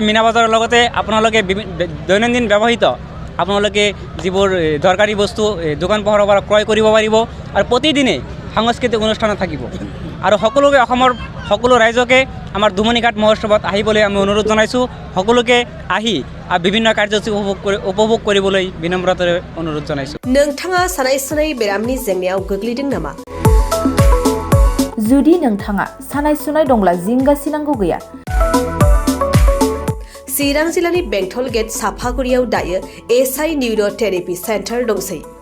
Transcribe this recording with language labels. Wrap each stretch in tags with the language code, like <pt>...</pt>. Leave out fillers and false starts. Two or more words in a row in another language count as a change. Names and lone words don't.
<as>মীনা বজাৰৰ লগতে আপোনালোকে দৈনন্দিন ব্যৱহৃত আপোনালোকে যিবোৰ দৰকাৰী বস্তু দোকান পোহাৰৰ পৰা ক্ৰয় কৰিব পাৰিব আৰু প্ৰতিদিনে সাংস্কৃতিক অনুষ্ঠান থাকিব। আৰু সকলোকে অসমৰ সকলো ৰাইজকে আমাৰ দম'নিঘাট মহোৎসৱত আহিবলৈ আমি অনুৰোধ জনাইছোঁ। সকলোকে আহি বিভিন্ন কাৰ্যসূচী উপভোগ কৰিবলৈ বিনম্ৰতাৰে অনুৰোধ জনাইছোঁ।</as> <brx>नोंथाङा सानाय सुनाय बेरामनि जेंनायाव गोग्लैदों नामा? जुदि नोंथाङा सानाय सुनाय दंब्ला जिंगासिनांगौ गैया। चिरां जिल्लानि बेंटल गेट साफागुरियाव दायो एसआइ निउर' थेरापि सेन्टार दंसै।</brx>